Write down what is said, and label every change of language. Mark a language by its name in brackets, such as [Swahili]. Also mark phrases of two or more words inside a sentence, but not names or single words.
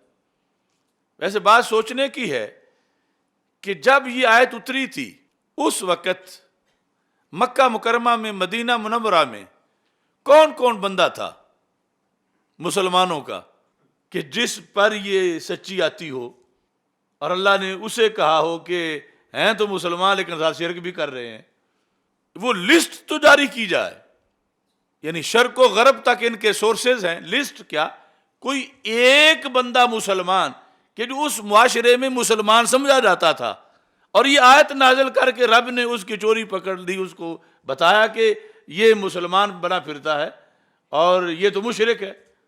[Urdu] ویسے بات سوچنے کی ہے کہ جب یہ آیت اتری تھی اس وقت مکہ مکرمہ میں، مدینہ منورہ میں کون کون بندہ تھا مسلمانوں کا کہ جس پر یہ سچی آتی ہو اور اللہ نے اسے کہا ہو کہ ہیں تو مسلمان لیکن ساتھ شرک بھی کر رہے ہیں؟ وہ لسٹ تو جاری کی جائے، یعنی شرق و غرب تک ان کے سورسز ہیں۔ لسٹ کیا، کوئی ایک بندہ مسلمان کہ جو اس معاشرے میں مسلمان سمجھا جاتا تھا، اور یہ آیت نازل کر کے رب نے اس کی چوری پکڑ دی، اس کو بتایا کہ یہ مسلمان بنا پھرتا ہے اور یہ تو مشرک ہے۔